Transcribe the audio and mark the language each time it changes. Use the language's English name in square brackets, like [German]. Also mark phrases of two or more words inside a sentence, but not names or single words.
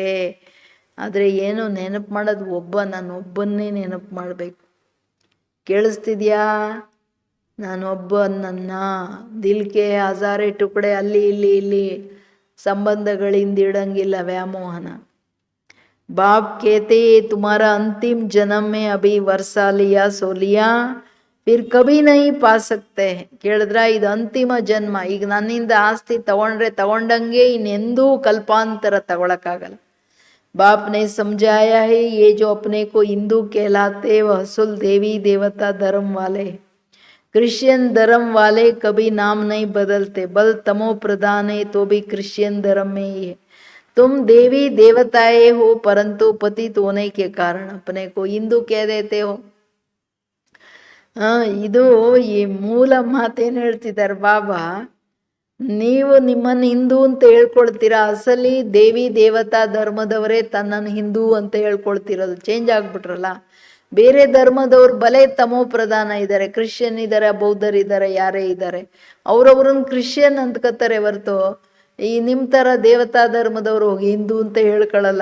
[Kannada] ಆದರೆ ಏನು ನೆನಪು ಮಾಡೋದು ನಾನು ಒಬ್ಬನ್ನೇ ನೆನಪು ಮಾಡಬೇಕು. ಕೇಳಿಸ್ತಿದ್ಯಾ? ನಾನೊಬ್ಬ, ನನ್ನ [Hindi] दिलके हज़ारे टुकड़े [Kannada] ಅಲ್ಲಿ ಇಲ್ಲಿ ಸಂಬಂಧಗಳಿಂದ ಇಡಂಗಿಲ್ಲ ವ್ಯಾಮೋಹನ. [Hindi] बाप कहते तुम्हारा अंतिम जन्म में अभी वर्षा लिया सो लिया, फिर कभी नहीं पा सकते. [Kannada] ಕೇಳಿದ್ರ? ಇದು ಅಂತಿಮ ಜನ್ಮ. ಈಗ ನನ್ನಿಂದ ಆಸ್ತಿ ತಗೊಂಡ್ರೆ ತಗೊಂಡಂಗೆ ಇನ್ನೆಂದೂ ಕಲ್ಪಾಂತರ ತಗೊಳಕ್ಕಾಗಲ್ಲ. [Hindi] बाप ने समझाया है ये जो अपने को हिंदू कहलाते वह असल देवी देवता धर्म वाले. क्रिश्चियन धर्म वाले कभी नाम नहीं बदलते, बल तमो प्रधान है तो भी क्रिश्चियन धर्म में ही है. तुम देवी देवताए हो परंतु पतित होने के कारण अपने को हिंदू कह देते हो. [Kannada] ಇದು ಈ ಮೂಲ ಮಾತೇನು ಹೇಳ್ತಿದ್ದಾರೆ ಬಾಬಾ, ನೀವು ನಿಮ್ಮನ್ನು ಹಿಂದೂ ಅಂತ ಹೇಳ್ಕೊಳ್ತೀರಾ, ಅಸಲಿ ದೇವಿ ದೇವತಾ ಧರ್ಮದವರೇ ತನ್ನನ್ನು ಹಿಂದೂ ಅಂತ ಹೇಳ್ಕೊಳ್ತಿರೋದು. ಚೇಂಜ್ ಆಗ್ಬಿಟ್ರಲ್ಲ. ಬೇರೆ ಧರ್ಮದವ್ರು ಬಲೆ ತಮೋ ಪ್ರಧಾನ ಇದ್ದಾರೆ, ಕ್ರಿಶ್ಚಿಯನ್ ಇದ್ದಾರೆ, ಬೌದ್ಧರಿದ್ದಾರೆ, ಯಾರೇ ಇದ್ದಾರೆ, ಅವ್ರವ್ರನ್ನ ಕ್ರಿಶ್ಚಿಯನ್ ಅಂದ್ಕೋತಾರೆ ಹೊರತು ಈ ನಿಮ್ಮ ಥರ ದೇವತಾ ಧರ್ಮದವರು ಹೋಗಿ ಹಿಂದೂ ಅಂತ ಹೇಳ್ಕೊಳ್ಳಲ್ಲ.